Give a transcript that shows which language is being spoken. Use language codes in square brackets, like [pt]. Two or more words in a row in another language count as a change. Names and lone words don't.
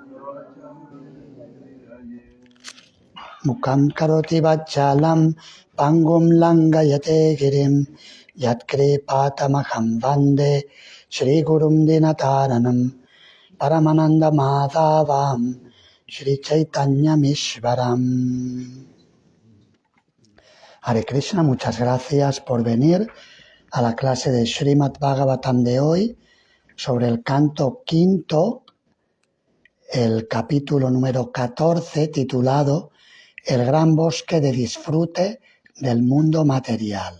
[sa] मूकं करोति वाचालं पङ्गुं लङ्घयते गिरिं यत्कृपातमहं वन्दे श्री गुरुं दीनतारणम् परमानन्द माधवं श्री चैतन्य मीश्वरम्. [es] Hare Krishna, muchas gracias por venir a la clase de Srimad Bhagavatam de hoy sobre el canto quinto, el capítulo número 14, titulado El gran bosque de disfrute del mundo material.